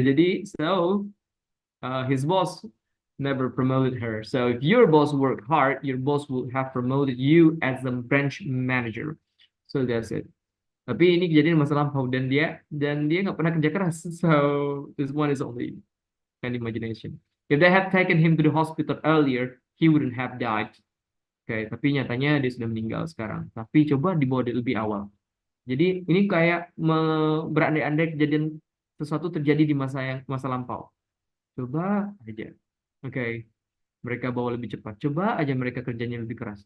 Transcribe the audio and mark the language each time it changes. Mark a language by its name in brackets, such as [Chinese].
[English] Jadi his boss never promoted her. So if your boss worked hard, your boss would have promoted you as a branch manager. So that's it. [Indonesian] Tapi ini kejadian masa lampau dan dia nggak pernah kerja keras. [English] So this one is only an imagination. If they had taken him to the hospital earlier, he wouldn't have died. [Indonesian] Oke, tapi nyatanya dia sudah meninggal sekarang. Tapi coba dibawa lebih awal. Jadi ini kayak berandai-andai kejadian sesuatu terjadi di masa lampau. Coba aja. Oke, mereka bawa lebih cepat. Coba aja mereka kerjanya lebih keras.